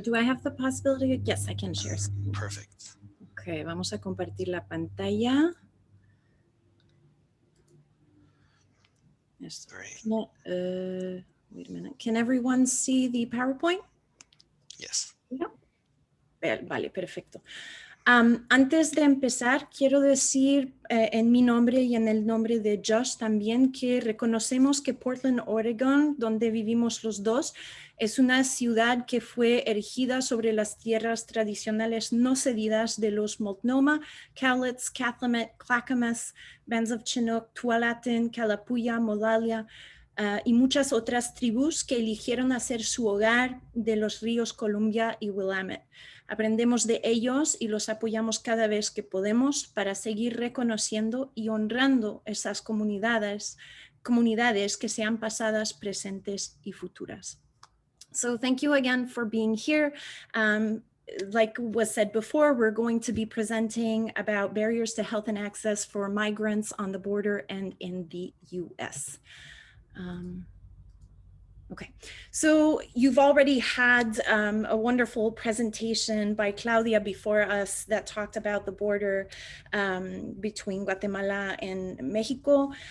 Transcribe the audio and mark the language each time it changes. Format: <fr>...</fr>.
<en>Do I have the possibility? Yes, I can share. Perfect.</en> <es>Ok, vamos a compartir la pantalla. Esto.</es> <en>Great. Wait a minute. Can everyone see the PowerPoint? Yes.</en> <es>Vale, perfecto. Antes de empezar, quiero decir en mi nombre y en el nombre de Josh también que reconocemos que Portland, Oregon, donde vivimos los dos, es una ciudad que fue erigida sobre las tierras tradicionales no cedidas de los Multnomah, Cowlitz, Cathlamet, Clackamas, Bands of Chinook, Tualatin, Kalapuya, Modalia, y muchas otras tribus que eligieron hacer su hogar de los ríos Columbia y Willamette. Aprendemos de ellos y los apoyamos cada vez que podemos para seguir reconociendo y honrando esas comunidades que sean pasadas, presentes y futuras.</es> <en>So thank you again for being here. Like was said before, we're going to be presenting about barriers to health and access for migrants on the border and in the US. Okay, so you've already had a wonderful presentation by Claudia before us that talked about the border between Guatemala and Mexico.</en>